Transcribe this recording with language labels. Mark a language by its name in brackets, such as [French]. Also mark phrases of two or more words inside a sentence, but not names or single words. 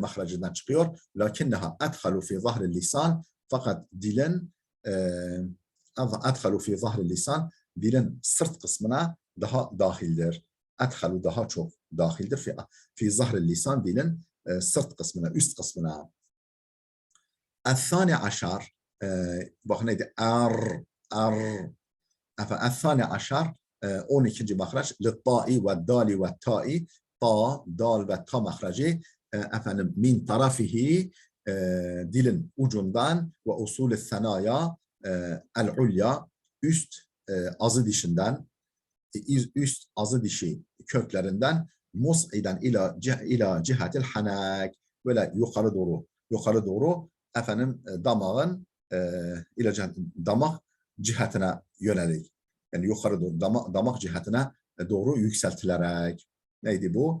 [Turkish] mahrecinden çıkıyor [Arabic] لكنها أدخل في ظهر اللسان [Turkish] fakat dilin [Arabic] أدخل في ظهر اللسان [Turkish] dilin sırt kısmına daha dahildir adhalu daha çok dahildir [Arabic] في ظهر اللسان [Turkish] dilin sırt kısmına üst kısmına [Arabic] الثاني عشر [Turkish] bakın neydi [Arabic] الثاني عشر [Turkish] 12. mahraç [Arabic] للطاء والدال والتاء [Turkish] ta, dal ve ta mahreci [Arabic] من طرفه [Turkish] dilin ucundan ve [Arabic] أصول الثنايا العليا [Turkish] üst azı dişinden üst azı dişi köklerinden [Arabic] مصعدا إلى جهة الحنك [Turkish] böyle yukarı doğru damağın damak cihetine yönelik yani yukarı doğru damak cihetine doğru yükseltilerek neydi bu?